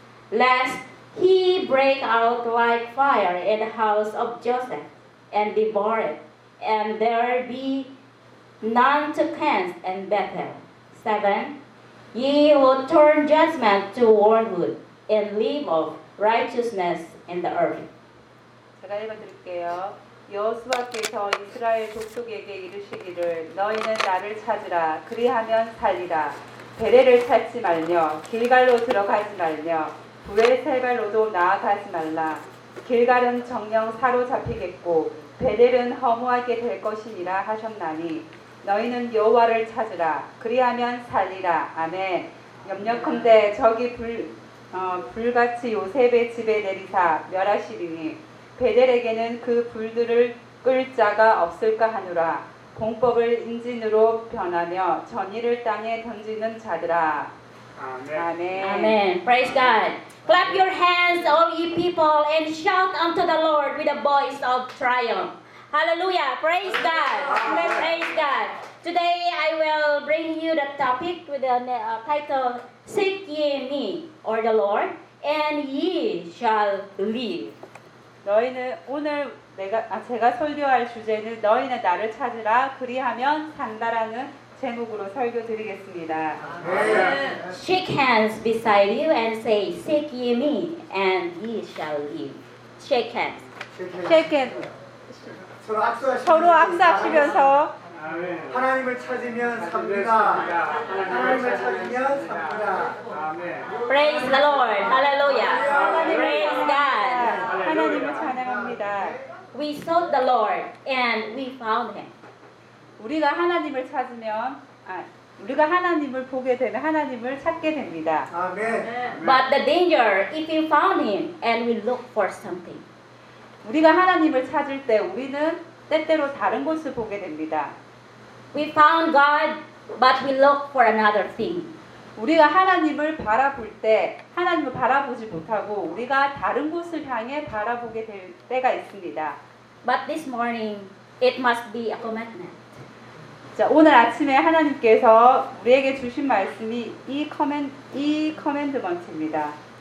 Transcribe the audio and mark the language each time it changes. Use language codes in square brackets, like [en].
[en] Lest he break out like fire in the house of Joseph, and devour it, and there be none to cleanse in Bethel. 7. Ye who turn judgment to wormwood, and leave off righteousness in the earth. [ko] 제가 읽어드릴게요. 여호수아께서 이스라엘 족속에게 이르시기를 너희는 나를 찾으라 그리하면 살리라 베레를 찾지 말며 길갈로 들어가지 말며 브엘세발로도 나아가지 말라. 길갈은 정령 사로잡히겠고 베델은 허무하게 될 것이니라 하셨나니 너희는 여호와를 찾으라. 그리하면 살리라. 아멘. 염려컨대 적이 불같이 요셉의 집에 내리사 멸하시리니 베델에게는 그 불들을 끌 자가 없을까 하노라. 공법을 인진으로 변하며 전의를 땅에 던지는 자들아. 아멘. [en] 아멘. Praise God. Clap your hands, all ye people, and shout unto the Lord with a voice of triumph. Hallelujah. Praise God. Praise God. Today I will bring you the topic with the title, Seek ye me, or the Lord, and ye shall live. [ko] 너희는 오늘 제가 설교할 주제는 너희는 나를 찾으라, 그리하면 산다라는 제목으로 설교 드리겠습니다. [en] Shake hands beside you and say, Seek ye me, and ye shall live. Shake hands. Shake hands. [ko] 서로 악수하시면서 하나님을 찾으면 삽니다. 하나님을 찾으면 삽니다. [en] Praise the Lord. Hallelujah. Praise God. [ko] 하나님을 찬양합니다. [en] We sought the Lord and we found him. [ko] 우리가 하나님을 찾으면 우리가 하나님을 보게 되면 하나님을 찾게 됩니다. 아멘. [en] But the danger if you found him and we look for something. [ko] 우리가 하나님을 찾을 때 우리는 때때로 다른 것을 보게 됩니다. [en] We found God but we look for another thing. [ko] 우리가 하나님을 바라볼 때 하나님을 바라보지 못하고 우리가 다른 곳을 향해 바라보게 될 때가 있습니다. [en] But this morning it must be a commitment. [ko] 자, 오늘 아침에 하나님께서 우리에게 주신 말씀이 이 커맨드먼트입니다.